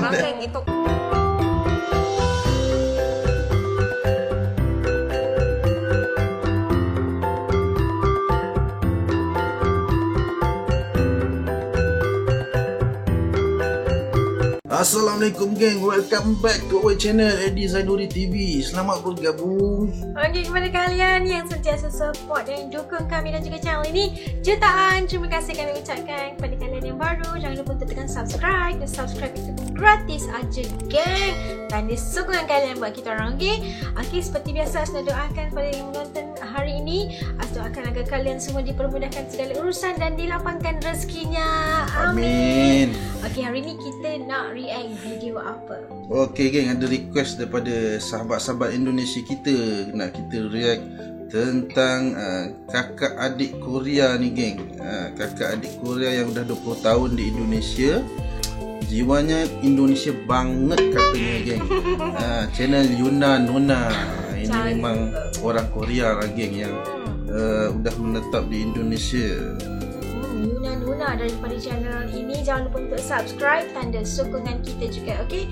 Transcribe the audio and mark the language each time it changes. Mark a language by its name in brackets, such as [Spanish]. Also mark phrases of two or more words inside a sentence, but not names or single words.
[Indonesian] Orang kayak gitu. [Malay] Assalamualaikum geng, [English] welcome back to our channel Edi Zainuri TV. [Indonesian] Selamat bergabung. [Malay] Bagi kepada kalian yang sentiasa support dan dukung kami dan juga channel ini, jutaan terima kasih kami ucapkan kepada kalian yang baru. Jangan lupa untuk tekan subscribe. Dan subscribe itu gratis aja geng. Dan di sokongan kalian buat kita orang, okay, seperti biasa Asna doakan pada yang menonton hari ini, Asna doakan agar kalian semua dipermudahkan segala urusan dan dilapangkan rezekinya. Amin. Okay, hari ini kita nak react video apa? Okey geng, ada request daripada sahabat-sahabat Indonesia kita. Nak kita react tentang kakak adik Korea ni geng. Kakak adik Korea yang dah 20 tahun di Indonesia. [Indonesian] Jiwanya Indonesia banget katanya geng. Channel Yuna Nona. Ini memang orang Korea lah geng yang udah menetap di Indonesia. [Malay] Nuna daripada channel ini. Jangan lupa untuk subscribe, tanda sokongan kita juga, okey?